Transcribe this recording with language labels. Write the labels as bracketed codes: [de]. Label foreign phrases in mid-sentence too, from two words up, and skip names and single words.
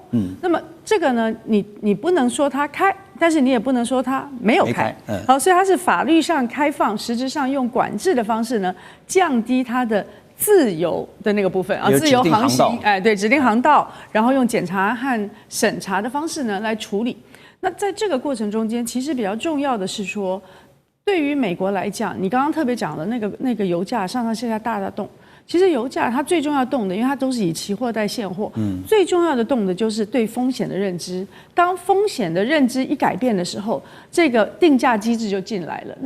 [zh] 那麼這個呢，你不能說它開，但是你也不能說它沒有開。好，所以它是法律上開放，實質上用管制的方式呢，降低它的自由的那個部分啊，自由航行，对，指定航道，然後用檢查和審查的方式呢來處理。那在這個過程中間，其實比較重要的是說，對於美國來講，你剛剛特別講的那個油價上上下下大動。其實油價它最重要動的，因為它都是以期貨帶現貨，最重要的動的就是對風險的認知。當風險的認知一改變的時候，這個定價機制就進來了。